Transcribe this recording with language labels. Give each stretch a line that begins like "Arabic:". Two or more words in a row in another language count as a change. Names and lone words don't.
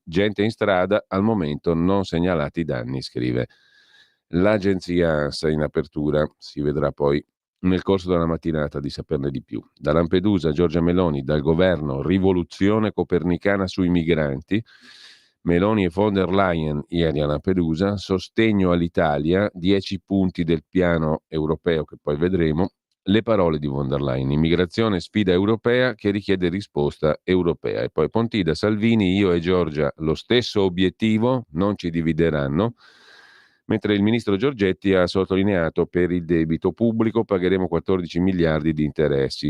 Italian: Gente in strada, al momento non segnalati danni, scrive l'agenzia ANSA in apertura. Si vedrà poi nel corso della mattinata di saperne di più. Da Lampedusa, Giorgia Meloni, dal governo, rivoluzione copernicana sui migranti. Meloni e von der Leyen ieri a Lampedusa, sostegno all'Italia, 10 punti del piano europeo che poi vedremo, le parole di von der Leyen, immigrazione sfida europea che richiede risposta europea. E poi Pontida, Salvini, io e Giorgia lo stesso obiettivo, non ci divideranno, mentre il ministro Giorgetti ha sottolineato per il debito pubblico pagheremo 14 miliardi di interessi.